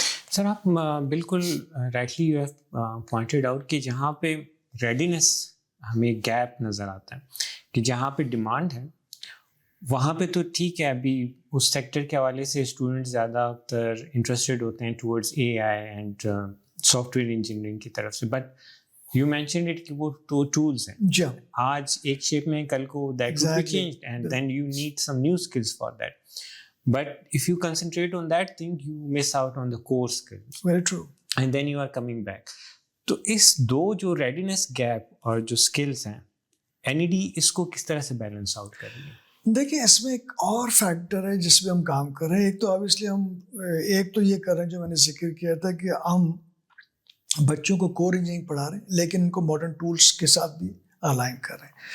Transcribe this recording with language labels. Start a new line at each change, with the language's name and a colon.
Urdu: سر آپ بالکل
English: rightly you have pointed out
Urdu: کہ جہاں پہ ریڈینس ہمیں گیپ نظر آتا ہے کہ جہاں پہ ڈیمانڈ ہے وہاں پہ تو ٹھیک ہے, ابھی اس سیکٹر کے حوالے سے اسٹوڈنٹ زیادہ تر انٹرسٹیڈ ہوتے ہیں towards a I and soft ware engineering کی طرف سے,
English: but you mentioned it
Urdu: کہ وہ ٹولس ہیں, آج ایک شیپ میں کل کو
English: That will be changed and then you need some new skills for that. But if you concentrate on that thing, you miss out on the core skills. Very true. And then you are coming back.
Urdu: تو اس دو جو readiness gap اور جو skills ہیں NED اس کو کس طرح سے balance out کریں گے؟ دیکھیں اس میں ایک اور فیکٹر ہے جس پہ ہم کام کر رہے ہیں. ایک تو obviously ہم ایک تو یہ کر رہے ہیں جو میں نے ذکر کیا تھا کہ ہم بچوں کو کور انجینئرنگ پڑھا رہے ہیں لیکن ان کو ماڈرن ٹولس کے ساتھ بھی الائن کر رہے ہیں.